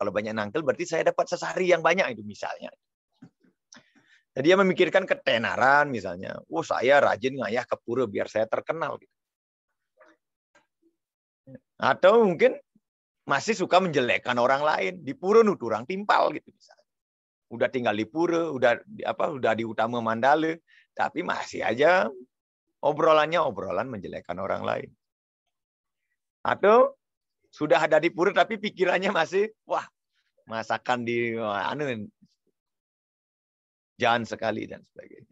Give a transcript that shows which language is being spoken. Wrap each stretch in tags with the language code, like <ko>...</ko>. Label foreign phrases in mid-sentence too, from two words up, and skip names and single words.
<id>Kalau banyak nangkil berarti saya dapat sesari yang banyak itu misalnya. Jadi dia memikirkan ketenaran misalnya. Oh saya rajin ngayah ke pura biar saya terkenal. Gitu. Atau mungkin masih suka menjelekkan orang lain. Di pura</id> <ban>nuturang timpal</ban> <id>gitu misalnya. Udah tinggal di pura, udah di utama Mandala, tapi masih aja obrolannya obrolan menjelekkan orang lain. Atau sudah ada di pura tapi pikirannya masih masakan di jahan sekali dan sebagainya.</id>